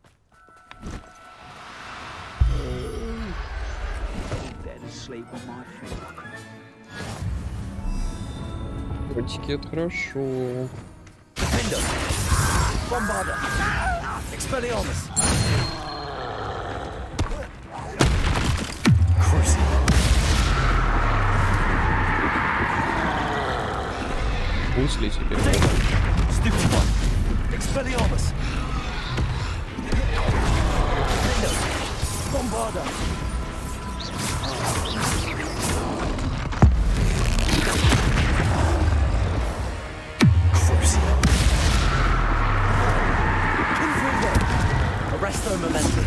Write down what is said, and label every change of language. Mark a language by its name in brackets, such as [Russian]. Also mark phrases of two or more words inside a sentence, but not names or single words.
[Russian] Котики, это хорошо. Bombarda. Expelliarmus. Мысли теперь. [English] Stupid one. [Russian] Expelliarmus. Bombarda. Arresto momentum.